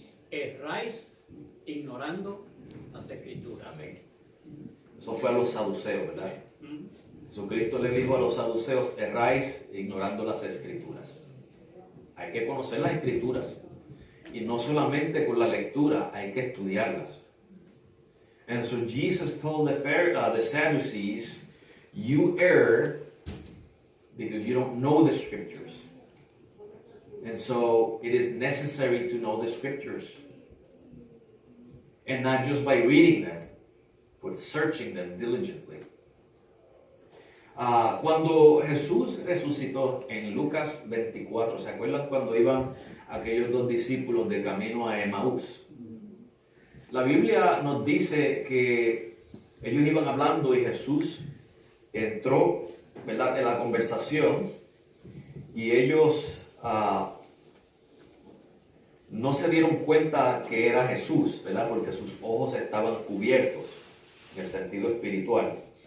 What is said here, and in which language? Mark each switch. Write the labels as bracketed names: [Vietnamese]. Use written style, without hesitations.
[Spanish] Erráis ignorando las Escrituras. Amén. Eso fue a los saduceos, ¿verdad? Jesucristo le dijo a los saduceos, erráis ignorando las Escrituras. Hay que conocer las Escrituras. Y no solamente con la lectura, hay que estudiarlas. [English] And so Jesus told the Sadducees, you err because you don't know the Scriptures. And so it is necessary to know the Scriptures. And not just by reading them, but searching them diligently. [Spanish] Cuando Jesús resucitó en Lucas 24, ¿se acuerdan cuando iban aquellos dos discípulos de camino a Emaús? La Biblia nos dice que ellos iban hablando y Jesús entró, ¿verdad?, en la conversación y ellos no se dieron cuenta que era Jesús, ¿verdad?, porque sus ojos estaban cubiertos en el sentido espiritual.